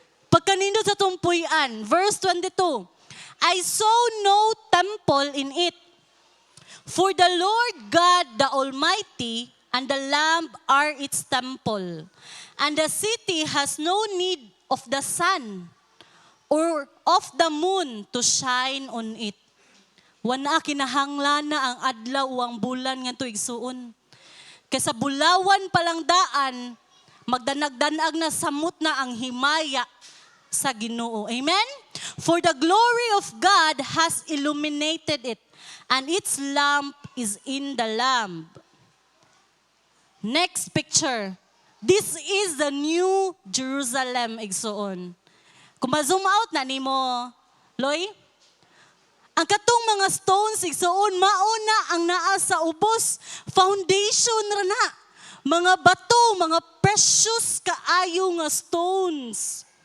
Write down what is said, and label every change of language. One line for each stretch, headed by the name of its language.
Cebuano: Pagkanindot sa tumpuyan,
English: verse 22, I saw no temple in it, for the Lord God, the Almighty, and the Lamb are its temple. And the city has no need of the sun or of the moon to shine on it.
Cebuano: Wana kinahanglan na ang adlaw o ang bulan nga ito igsuon. Kaysa bulawan palang daan, magdanag-danag na samot na ang himaya sa Ginoo. Amen?
English: For the glory of God has illuminated it, and its lamp is in the Lamb. Next picture. This is the new Jerusalem, igsuon.
Cebuano: Kung ma-zoom out na ni mo, Loy, ang katong mga stones, igsuon, mauna ang naa sa ubos, foundation ra na. Mga bato, mga precious kaayo nga stones.